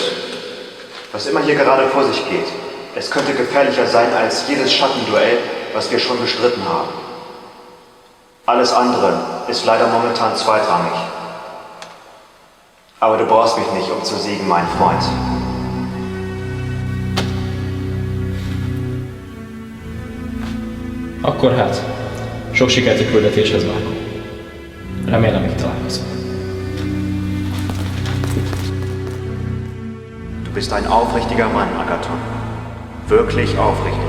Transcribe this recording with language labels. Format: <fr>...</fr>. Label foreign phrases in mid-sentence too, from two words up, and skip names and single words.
<de>Was immer hier gerade vor sich geht, es könnte gefährlicher sein als jedes Schattenduell, was wir schon bestritten haben. Alles andere ist leider momentan zweitrangig. Aber du brauchst mich nicht, um zu siegen, mein Freund.</de> <hu>Akkor hát, sok sikert a küldetéshez vágom. Remélem, még találkozunk.</hu> <de>Du bist ein aufrichtiger Mann, Agathon. Wirklich aufrichtig.</de>